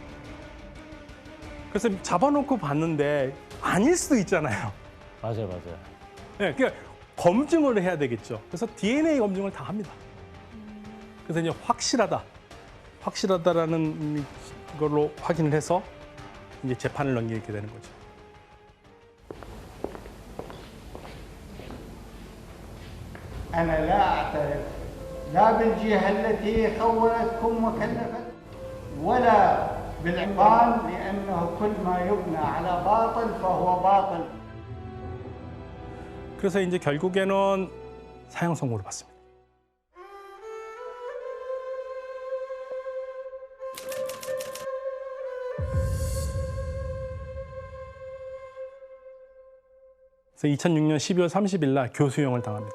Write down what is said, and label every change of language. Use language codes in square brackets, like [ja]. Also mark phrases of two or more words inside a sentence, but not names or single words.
[ko] 그래서 잡아놓고 봤는데 아닐 수도 있잖아요. 맞아요. 네, 그러니까 검증을 해야 되겠죠. 그래서 DNA 검증을 다 합니다. 그래서 이제 확실하다라는 걸로 확인을 해서 이제 재판을 넘기게 되는 거죠. [ar] أنا لا أعترف لا بالجهة التي خونتكم وكلفت ولا بالعقان لأنه كل ما يبنى على باطل فهو باطل. [ko] 그래서 이제 결국에는 사형 선고를 받습니다. 그래서 2006년 12월 30일 날 교수형을 당합니다.